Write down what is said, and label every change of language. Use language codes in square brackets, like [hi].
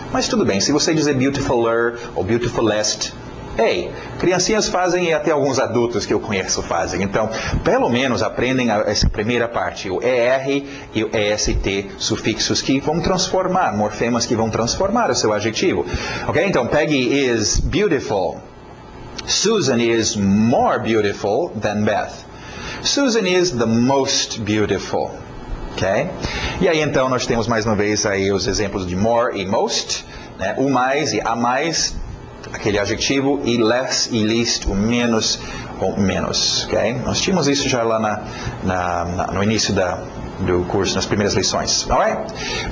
[pt] Mas tudo bem, se você dizer beautifuler ou beautifulest, criancinhas fazem e até alguns adultos que eu conheço fazem. Então, pelo menos aprendem essa primeira parte, o ER e o EST, sufixos que vão transformar, morfemas que vão transformar o seu adjetivo. Ok? [en] Então, Peggy is beautiful. Susan is more beautiful than Beth. Susan is the most beautiful. Ok? [pt] E aí, então, nós temos mais uma vez aí os exemplos de more e most, né? O mais e a mais, aquele adjetivo, e less e least, o menos ou menos. Okay? Nós tínhamos isso já lá no início do curso, nas primeiras lições. Alright?